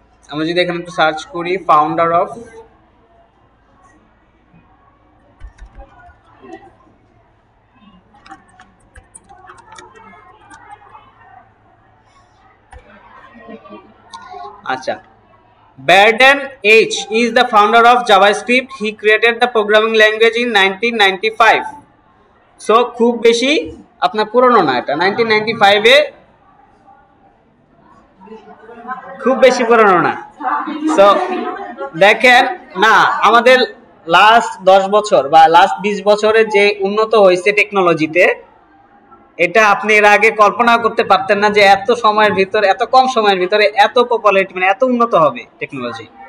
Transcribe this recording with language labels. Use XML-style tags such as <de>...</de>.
<bn>আমরা যদি এখানে একটু সার্চ করি ফাউন্ডার অফ আচ্ছা</bn> <en>Braden H is the founder of JavaScript. He created the programming language in 1995.</en> <bn>So খুব বেশি আপনার পুরনো না, এটা 1995 এ খুব বেশি পুরনো না। সো দেখেন না, আমাদের লাস্ট 10 বছর বা লাস্ট 20 বছরে যে উন্নত হয়েছে টেকনোলজিতে, এটা আপনি এর আগে কল্পনা করতে পারতেন না যে এত সময়ের ভিতরে, এত কম সময়ের ভিতরে এত পপুলারিটি, মানে এত উন্নত হবে টেকনোলজি।</bn>